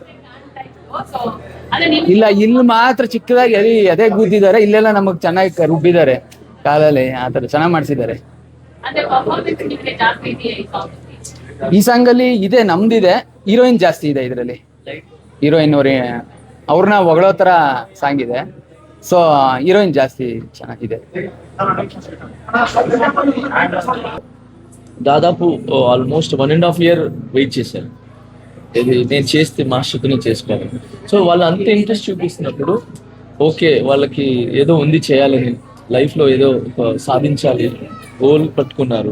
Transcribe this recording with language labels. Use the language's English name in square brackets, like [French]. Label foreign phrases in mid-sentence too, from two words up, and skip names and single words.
[Kannada] ಇಲ್ಲ, ಇಲ್ಲಿ ಮಾತ್ರ ಚಿಕ್ಕದಾಗಿ ಅದೇ ಗುದ್ದಿದ್ದಾರೆ, ಇಲ್ಲೆಲ್ಲ ನಮಗ್ ಚೆನ್ನಾಗಿ ರುಬ್ಬಿದ್ದಾರೆ ಕಾಲಲ್ಲಿ, ಆತರ ಚೆನ್ನಾಗಿ ಮಾಡ್ಸಿದ್ದಾರೆ. ಈ ಸಾಂಗ್ ಅಲ್ಲಿ ಇದೆ, ನಮ್ದಿದೆ, ಹೀರೋಯಿನ್ ಜಾಸ್ತಿ ಇದೆ ಇದರಲ್ಲಿ. ಹೀರೋಯಿನ್ ಅವ್ರನ್ನ ಹೊಗಳೋ ತರ ಸಾಂಗ್ ಇದೆ, సో హీరోయిన్ ಜಾಸ್ತಿ ಚೆನ್ನಾಗಿದೆ. [Telugu] దాదాపు ఆల్మోస్ట్ 1.5 year వెయిట్ చేశాను. ఇది నేను చేస్తే మాస్టర్తోనే చేసుకోవాలి. సో వాళ్ళు అంత ఇంట్రెస్ట్ చూపిస్తున్నప్పుడు ఓకే, వాళ్ళకి ఏదో ఉంది చేయాలని, లైఫ్లో ఏదో సాధించాలి గోల్ పట్టుకున్నారు.